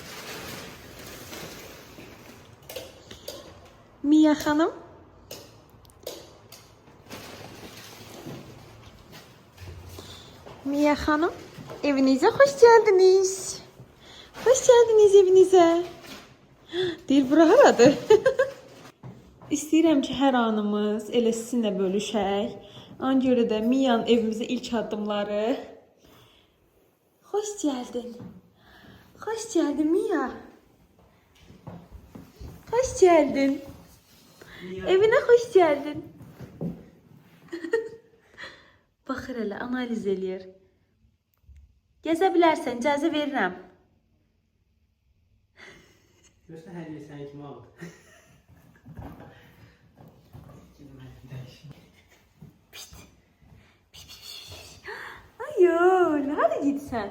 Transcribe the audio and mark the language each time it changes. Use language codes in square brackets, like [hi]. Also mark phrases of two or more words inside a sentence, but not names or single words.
[az] Mia xanım. [tr] Mia Hanım, evinize hoş geldiniz. Hoş geldiniz evinize. [az] Deyir, bura haradır? İstəyirəm ki, hər anımız elə sizinlə bölüşək. Ona görə də Mia'nın evimizə ilk addımları. [tr] Hoş geldin. Hoş geldin Mia. Hoş geldin. Evine hoş geldin. [az] Baxır elə, analiz eləyir. Gəzə bilərsən, icazə verirəm. Görsən hər yer sənin kimi aldı. Ayol, hara gitsən?